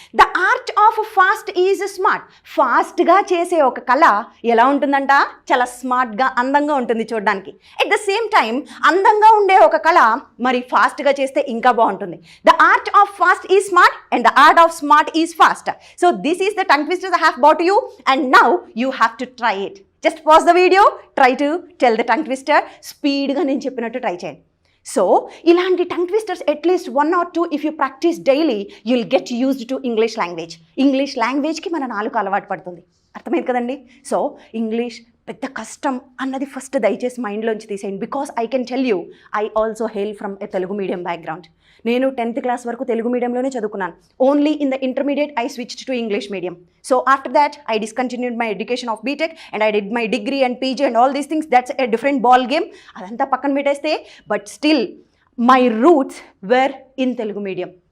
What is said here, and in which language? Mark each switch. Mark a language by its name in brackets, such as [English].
[English] The art of fast is smart. [Telugu] ఫాస్ట్గా చేసే ఒక కళ ఎలా ఉంటుందంట, చాలా స్మార్ట్గా అందంగా ఉంటుంది చూడడానికి. [English] at the same time [Telugu] అందంగా ఉండే ఒక కళ మరి ఫాస్ట్గా చేస్తే ఇంకా బాగుంటుంది. [English] The art of fast is smart and the art of smart is fast. So this is the tongue twisters I have brought to you and now you have to try it. Just pause the video, try to tell the tongue twister. [Telugu] స్పీడ్గా నేను చెప్పినట్టు try చేయండి. [English] So ఇలాంటి tongue twisters at least 1 or 2 if you practice daily you will get used to English language. [Telugu] English లాంగ్వేజ్కి మన నాలుగు అలవాటు పడుతుంది. అర్థమైంది కదండి? సో ఇంగ్లీష్ పెద్ద కష్టం అన్నది ఫస్ట్ దయచేసి మైండ్లోంచి తీసేయండి. [English] Because I can tell you, I also hail from a Telugu medium background. [Telugu] నేను 10th క్లాస్ వరకు తెలుగు మీడియంలోనే చదువుకున్నాను. [English] Only in the intermediate I switched to English medium. So after that I discontinued my education of BTech and I did my degree and PG and all these things. That's a different ball game. [Telugu] అదంతా పక్కన పెట్టేస్తే [English] But still my roots were in Telugu medium.